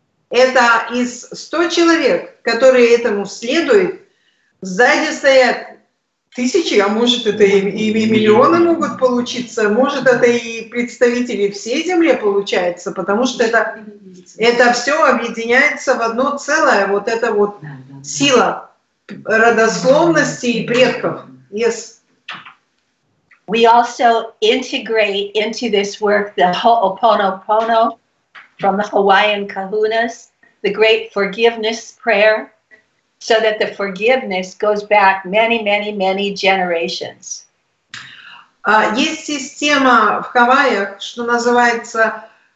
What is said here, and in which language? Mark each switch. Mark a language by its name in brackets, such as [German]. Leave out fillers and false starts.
[Russian] Это из 100 человек, которые этому следуют, сзади стоят тысячи, а может это и миллионы могут получиться, может это и представители всей Земли получается, потому что это все объединяется в одно целое, вот эта вот сила родословности и предков. [English] Yes. We also integrate into this work the Ho'oponopono from the Hawaiian kahunas, the great forgiveness prayer, so that the forgiveness goes back many, many, many generations. [Russian] Есть система в Хавайях, что называется